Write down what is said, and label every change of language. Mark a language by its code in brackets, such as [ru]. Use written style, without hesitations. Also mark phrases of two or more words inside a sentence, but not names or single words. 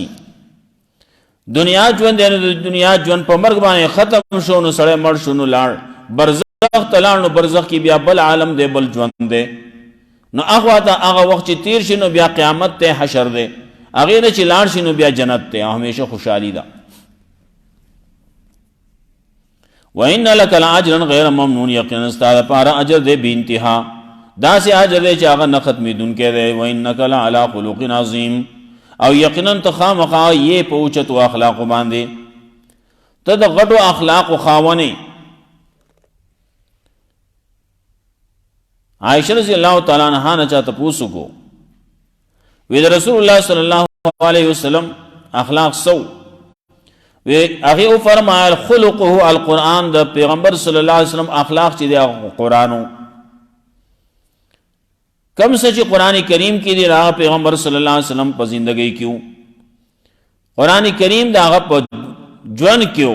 [ps] دنیا ژوند دی نو د دنیا ژوند په مرګ باندې ختم شو نو سړی مړ شو نو لاړ. برزخ ته لاړ نو برزخ کې بیا بل عالم دی بل ژوند دی. نو هغه ته هغه وخت چې تیر شي نو بیا قیامت ته حشر دی. هغې نه چې لاړ شي نو بیا جنت دی او همیشه خوشحالي ده. [ar] وَإِنَّ لَكَ لَأَجْرًا غَيْرَ مَمْنُونٍ [ps] یقینا ستا دپاره اجر دی بې انتها داسې اجر دی چې هغه نه ختمېدونکی دی. [ar] وَإِنَّكَ لَعَلَىٰ خُلُقٍ عَظِيمٍ [ps] او یقینا ته خامخا یې په اوچتو اخلاقو باندې ته د غټو اخلاقو خاونې. عائشہ [ar] رضی اللہ تعالیٰ عنہا [ps] نه چا تپوس وکړو وی د [ar] رسول الله صلی الله علیه وسلم [ps] اخلاق سو وی هغې وفرمایل [ar] خلقه القرآن [ps] د پیغمبر [ar] صلی الله علیه وسلم [ps] اخلاق چې دی قرآنو کم څه چې قرآن کریم کې دی هغه پیغمبر [ar] صلی الله علیه وسلم [ps] په زندګۍ کې قرآن کریم د هغه په ژوند کې و.